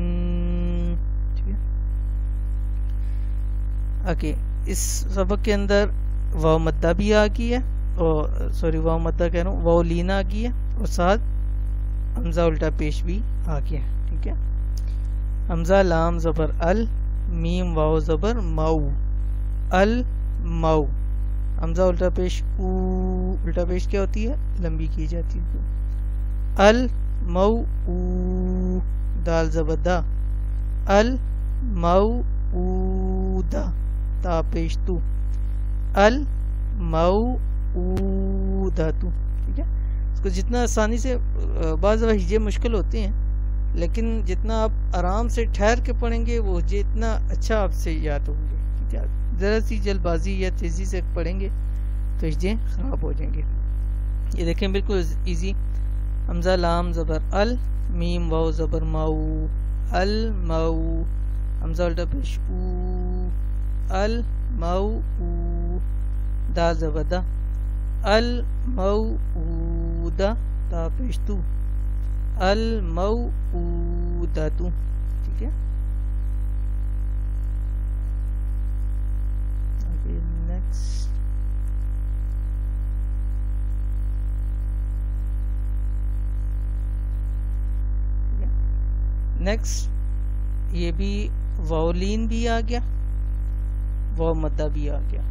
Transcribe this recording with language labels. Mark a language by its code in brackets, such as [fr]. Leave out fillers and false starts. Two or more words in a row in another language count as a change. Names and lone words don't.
[ur] ٹھیک ہے, اوکے, اس سبق کے اندر واو مدہ بھی آ گئی ہے, اور سوری واو مدہ کہہ رہا ہوں, واو لین آ گئی ہے, اور ساتھ حمزہ الٹا پیش بھی آ گیا. ٹھیک ہے, حمزہ لام زبر ال, میم واو زبر مو, ال مو. حمزہ الٹا پیش او, الٹا پیش کیا ہوتی ہے؟ لمبی کی جاتی ہے. ال مو او, دال زبر دا, ال مو او دا, تا پیش تو, ال مو او دا تو. ٹھیک ہے, اس کو جتنا آسانی سے, بعض ہجے مشکل ہوتے ہیں لیکن جتنا آپ آرام سے ٹھہر کے پڑھیں گے وہ ہجے اتنا اچھا آپ سے یاد ہوں گے. ٹھیک ہے, ذرا سی جلد بازی یا تیزی سے پڑھیں گے تو ہجے خراب ہو جائیں گے. یہ دیکھیں بالکل ایزی. حمزہ لام زبر ال, میم واو زبر مو, ال مو. حمزہ الٹا پیش او, ال مو او, دا زبر دا, ال مو او دا, تا پیش تو, ال مو او دا تو. ٹھیک ہے, [en] next next [ur] یہ بھی واو لین بھی آ گیا, واو مدہ بھی آ گیا.